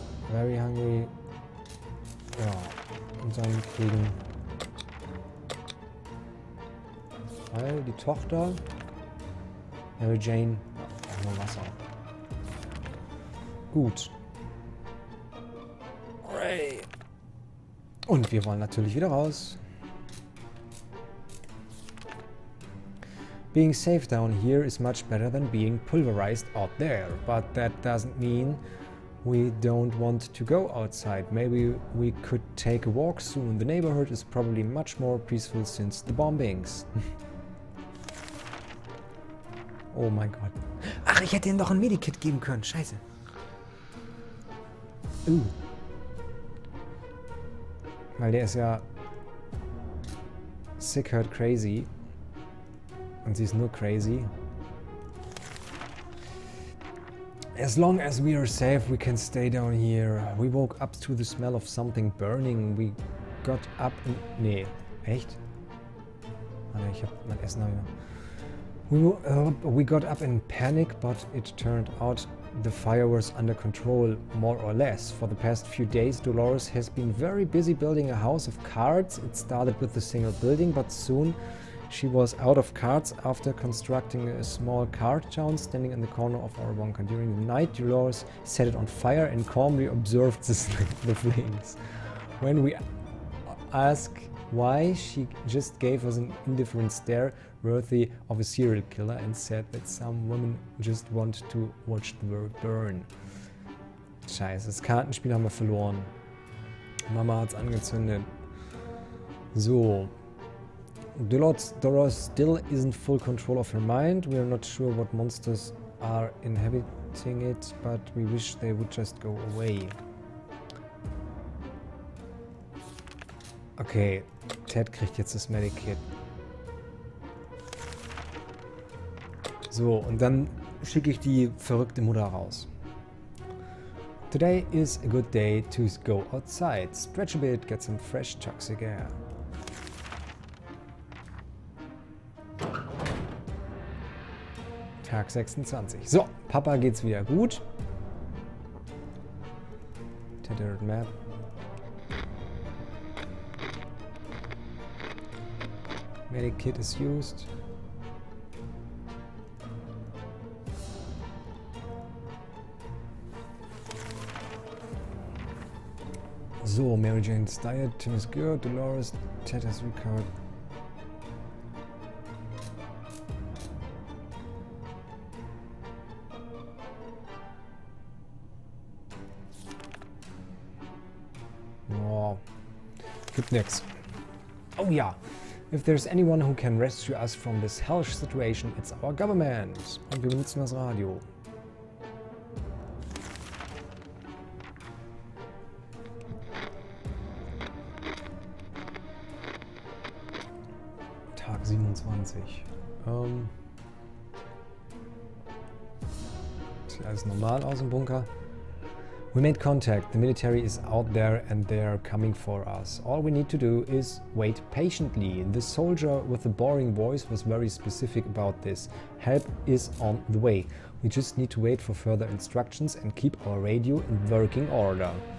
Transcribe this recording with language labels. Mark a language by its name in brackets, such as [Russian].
[English] Very hungry. [German] Ja, und dann kriegen weil die Tochter Mary Jane ja, nur Wasser. Gut. Und wir wollen natürlich wieder raus. [English] Being safe down here is much better than being pulverized out there, but that doesn't mean we don't want to go outside. Maybe we could take a walk soon. The neighborhood is probably much more peaceful since the bombings. [German] Oh mein Gott. Ach, ich hätte ihm doch ein Medikit geben können. Scheiße. Weil der ist ja [English] sick, hurt, crazy. [German] Und sie ist nur crazy. [English] As long as we are safe, we can stay down here. We woke up to the smell of something burning. We got up in... [German] Nee, echt? Warte, ich hab mein Essen noch. [English] We got up in panic, but it turned out the fire was under control, more or less. For the past few days, Dolores has been very busy building a house of cards. It started with a single building, but soon she was out of cards after constructing a small card town standing in the corner of our bunker. During the night, Dolores set it on fire and calmly observed the flames. When we asked why, she just gave us an indifferent stare worthy of a serial killer and said that some women just want to watch the world burn. [German] Scheiße, das Kartenspiel haben wir verloren. Mama hat's angezündet. So. [English] Dolores still isn't full control of her mind. We are not sure what monsters are inhabiting it, but we wish they would just go away. [German] Okay, Ted kriegt jetzt das Medikit. So, und dann schicke ich die verrückte Mutter raus. [English] Today is a good day to go outside. Stretch a bit, get some fresh toxic air. [German] Tag 26. So, Papa geht's wieder gut. [English] Tethered Map. Medikit is used. So, Mary Jane's diet, Tim is good, Dolores, Ted has recovered. [German] Oh, gibt nix. Oh ja, [English] If there's anyone who can rescue us from this hellish situation, it's our government. [German] Und wir benutzen das Radio. Tag 27. Sieht alles normal aus im Bunker. [English] We made contact. The military is out there and they're coming for us. All we need to do is wait patiently. The soldier with the boring voice was very specific about this. Help is on the way. We just need to wait for further instructions and keep our radio in working order.